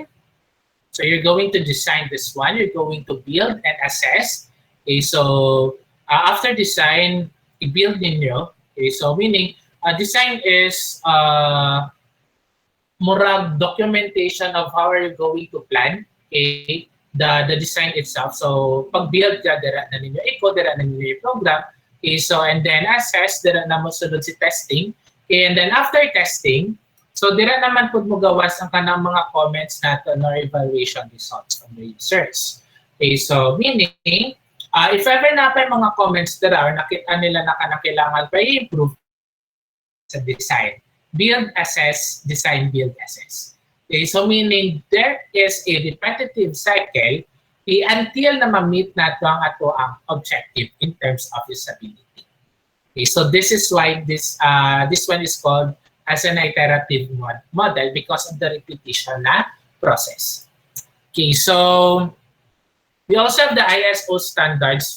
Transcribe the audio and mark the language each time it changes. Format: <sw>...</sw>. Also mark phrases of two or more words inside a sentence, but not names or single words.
<en>So you're going to design this one. You're going to build and assess. Okay, so after design,</en> <ceb>i-build ninyo.</ceb> <en>Okay, so meaning design is murag documentation of how are you going to plan. Okay, the design itself.</en> <ceb>So pag-build ka, dira na ninyo i-code, dira na ninyo i-program.</ceb> <en>Okay, so and then assess,</en> <ceb>dira na mo sunod si testing.</ceb> <en>Okay, and then after testing, so</en> <ceb>dira naman po mo gawas ang kanang mga comments natin</ceb> <en>or evaluation results from the users. Okay, so meaning, if ever</en> <ceb>na pa yung mga comments dira or nakita nila na kailangan pa i-improve sa</ceb> <en>design, build, assess, design, build, assess. Okay, so meaning there is a repetitive cycle until</en> <ceb>na ma-meet nato ang ato ang</ceb> <en>objective in terms of usability. Okay, so this is why this one is called as an iterative model because of the repetition na process. Okay, so we also have the ISO standards.</en>